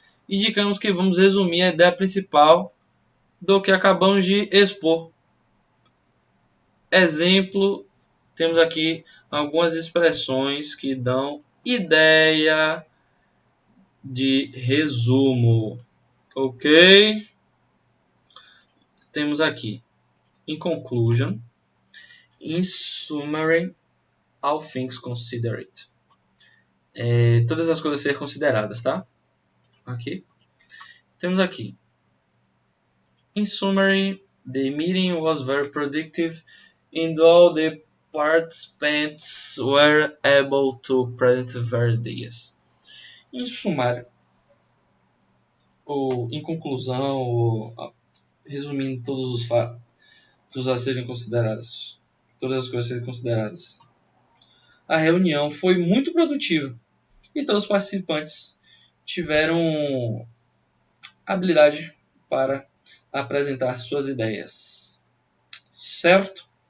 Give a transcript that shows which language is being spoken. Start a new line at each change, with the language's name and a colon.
Portuguese: Indicamos que vamos resumir a ideia principal do que acabamos de expor. Exemplo, temos aqui algumas expressões que dão ideia de resumo. Ok? Temos aqui, in conclusion, in summary, all things considered. Todas as coisas a ser consideradas, tá? Aqui.
English: Temos aqui, in summary, the meeting was very productive and all the participants were able to present their ideas.
Portuguese: Em sumário, ou em conclusão, ou resumindo todos os fatos a serem considerados, todas as coisas a serem consideradas, a reunião foi muito produtiva e todos os participantes tiveram habilidade para apresentar suas ideias. Certo?